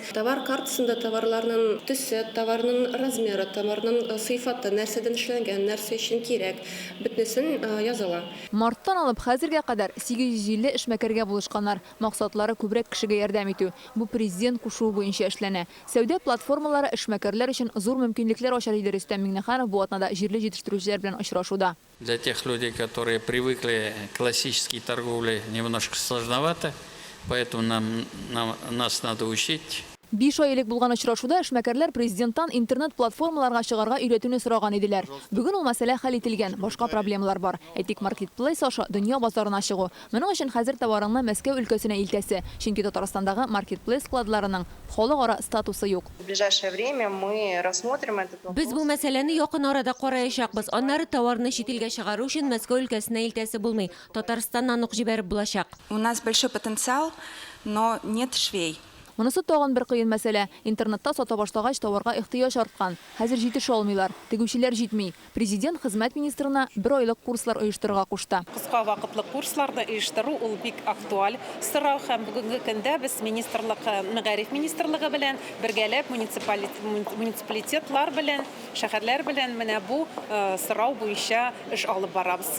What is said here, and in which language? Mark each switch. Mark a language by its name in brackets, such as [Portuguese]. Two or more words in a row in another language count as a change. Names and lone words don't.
[Tatar] Товар картасында товарларның төсе, товарның размеры, товарның сыйфаты, нәрсәдән эшләнгән, нәрсә өчен кирәк, бөтенесен языла. Марттан алып хәзергә кадәр 850 эшмәкәргә булышканнар. Максатлары күбрәк кешегә ярдәм итү. Бу президент кушуы буенча эшләнә. Сәүдә платформалары эшмәкәрләр өчен зур мөмкинлекләр ачар диде Рөстәм Миңнеханов бу атнада җирле җитештерүчеләр белән очрашуда. [Russian] Для тех людей, которые привыкли к классической торговле, немножко сложновато, поэтому нас надо учить. [Tatar] 5 ай элек булган очрашуда эшмәкәрләр президенттан интернет-платформаларга чыгарга өйрәтүне сораган иделәр. Бүген ул мәсьәлә хәл ителгән, башка проблемалар бар. Әйтик, маркетплейс аша дөнья базарына чыгу. Моның өчен хәзер товарыңны Мәскәү өлкәсенә илтәсе, чөнки Татарстандагы маркетплейс складларының халыкара статусы юк. [Russian] В ближайшее время мы рассмотрим этот вопрос. [Tatar] Без бу мәсьәләне якын арада караячакбыз. Аннары товарны чит илгә чыгару өчен Мәскәү өлкәсенә илтәсе булмый. Татарстаннан ук җибәреп булачак. [Russian] У нас большой потенциал, но нет швей. [Tatar] Монысы тагын бер кыен мәсьәлә. Интернетта сата башлагач товарга ихтыяҗ арткан. Хәзер җитеш алмыйлар, тегүчеләр җитми. Президент хезмәт министрына 1 айлык курслар оештырырга кушты. Кыска вакытлы курсларны оештыру ул бик актуаль сорау һәм бүгенге көндә без министрлык, мәгариф министрлыгы белән бергәләп муниципалитетлар белән, шәһәрләр белән менә бу сорау буенча эш алып барабыз.